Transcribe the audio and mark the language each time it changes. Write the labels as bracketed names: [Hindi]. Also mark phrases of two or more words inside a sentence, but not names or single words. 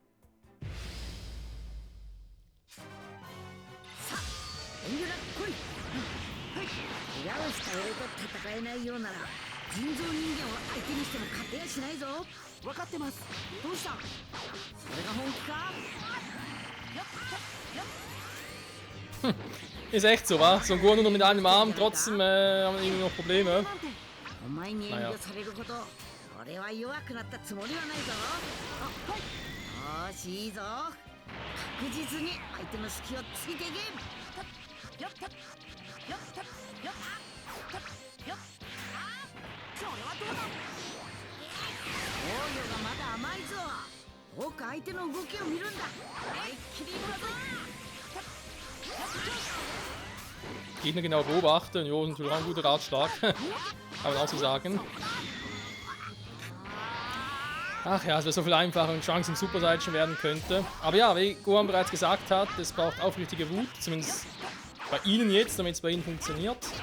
[Japanese] さあ、遠慮なく来い。はい。怪我をした俺と戦えないようなら人造人間を相手にしても勝てやしないぞ。分かってます。どうした？それが本気か？ [German] Ist echt so, wa? So ein Gohan nur mit einem Arm, trotzdem haben wir irgendwie noch Probleme. [Japanese] お前に遠慮されるほど俺は弱くなったつもりはないぞ。はい。よし、いいぞ。確実に相手の隙をついていけ。よっとよっとよっとよっ。それはどうだ。防御がまだ甘いぞ。多く相手の動きを見るんだ。思いっきりいくぞ。 [German] Gegner genau beobachten, jo, ist natürlich auch ein guter Ratschlag. Kann man auch so sagen. Ach ja, es wäre so viel einfacher und Chance im Super Saiyan werden könnte. Aber ja, wie Gohan bereits gesagt hat, es braucht aufrichtige Wut, zumindest bei ihnen jetzt, damit es bei ihnen funktioniert.